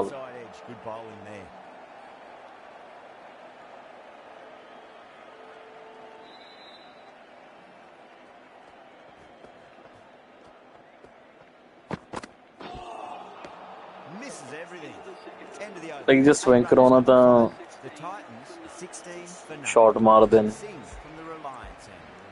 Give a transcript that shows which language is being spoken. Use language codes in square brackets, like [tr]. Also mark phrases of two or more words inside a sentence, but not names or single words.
[en] outside edge. Good bowling there. Misses everything. End of the over. Like just swing [pa] ਕਰਾਉਣਾ ਤਾਂ [en] The Titans 16 for none. [pa] shot ਮਾਰ ਦੇਣ. [en] Sing from the Reliance end.